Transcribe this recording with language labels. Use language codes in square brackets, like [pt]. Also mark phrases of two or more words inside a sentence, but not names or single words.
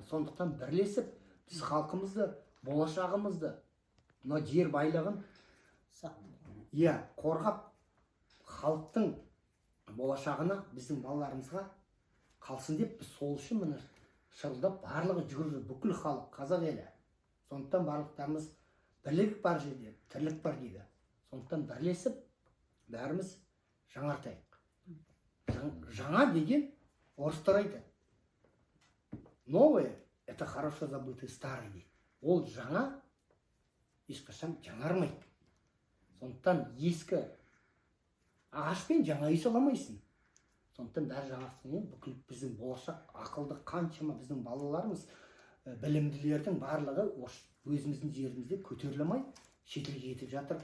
[kk] Сондықтан бірлесіп, біз халқымызды, болашағымызды, мына жер байлығын қорғап, халықтың болашағына, біздің балаларымызға қалсын деп, біз сол үшін міне шырылдап барлығы жүгірді, бүкіл халық, қазақ елі. Сондықтан барлықтарымыз бірлік бар жерде, тірлік бар дейді. Сондықтан бірлесіп, бәріміз жаңартайық. Жаңа деген орыстар айтады. [ru] Новое – это хорошо забытый старый дейді. [kk] Ол жаңа ешқашан жаңармайды. Сондықтан ескі ағашпен жаңа үй саламайсың. Сондықтан бәрі жаңартқанмен бүкіл біздің болашақ ақылды қаншама біздің балаларымыз, білімділердің барлығы өзіміздің жерімізде көтеріле алмай шетелге кетіп жатыр.